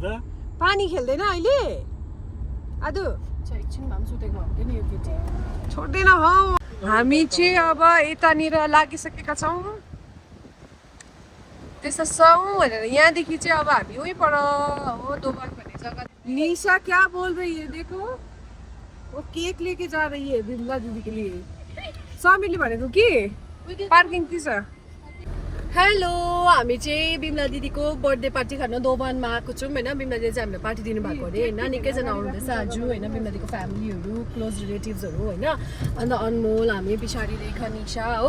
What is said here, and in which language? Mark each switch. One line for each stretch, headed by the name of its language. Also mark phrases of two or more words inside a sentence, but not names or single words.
Nepali: पानी खेल्दैन अहिले आदु? एकछिन भए पनि सुतेको हुन्थ्यो नि यो केटी। छोड्दैन हौ। हामी चाहिँ अब यतानिर लागिसकेका छौँ। त्यस्तो छौँ भनेर यहाँदेखि चाहिँ अब हामी उहीँ पर हो दोभान भन्ने जग्गा।
Hindi: निशा क्या बोल रही है देखो, वो केक लेके जा रही है बिमला दीदी के लिए।
Nepali: समीरले भनेको कि पार्किङ ती छ। हेलो, हामी चाहिँ बिमला दिदीको
English: birthday party
Nepali: खान दोभानमा आएको छौँ होइन। बिमला दिदी चाहिँ हामीलाई पार्टी दिनुभएको अरे होइन। निकैजना आउनुहुँदैछ आज होइन, बिमला दिदीको फ्यामिलीहरू,
English: close relatives
Nepali: होइन। अन्त अनमोल, हामी पछाडि रेखा, निशा हो।